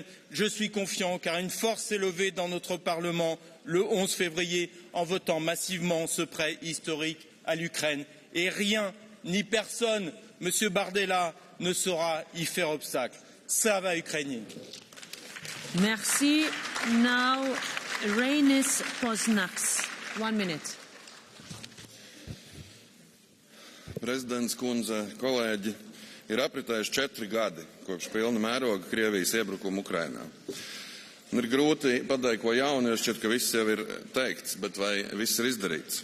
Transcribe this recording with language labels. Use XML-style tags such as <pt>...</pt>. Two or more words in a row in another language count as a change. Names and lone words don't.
<fr>Je suis confiant car une force s'est levée dans notre Parlement le 11 février en votant massivement ce prêt historique à l'Ukraine. Et rien ni personne, Monsieur Bardella, ne saura y faire obstacle.</fr> <uk>Slava Ukraini.</uk> <fr>Merci. Now, Reinis Poznaks. 1 minute.</fr> <lv>Prezidents kundze, kolēģi, ir apritējuši 4 gadi kopš pilna mēroga Krievijas iebrukuma Ukrainā. Un ir grūti pateikt ko jaunu, jo šķiet, ka viss jau ir teikts, bet vai viss ir izdarīts?</lv>